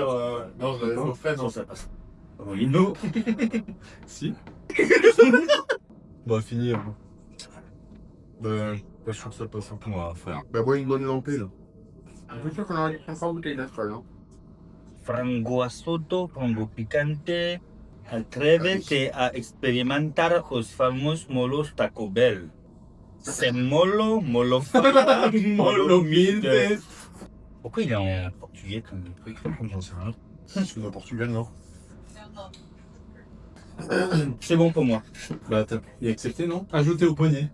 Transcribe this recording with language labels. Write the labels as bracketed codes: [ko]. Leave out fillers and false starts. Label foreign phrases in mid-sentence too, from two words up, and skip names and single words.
[fr] Non, je l'avais fait, non. Ça passe. Lino. Si. Bah fini. Bah, pas sûr que ça passe un peu. On va faire. Bah, bois une bonne lampée là. Je suis sûr qu'on aurait dû prendre 3 bouteilles d'alcool, hein. [pt] Frango assoto, frango picante, [es] Atrévete a [pt] experimentar os famosos molos Taco Bell. [fr] C'est molo mildes. Pourquoi il est en portugais comme truc? J'en sais rien. C'est au Portugal, non? C'est bon pour moi. Bah, il a accepté, non? Ajouter au poignet.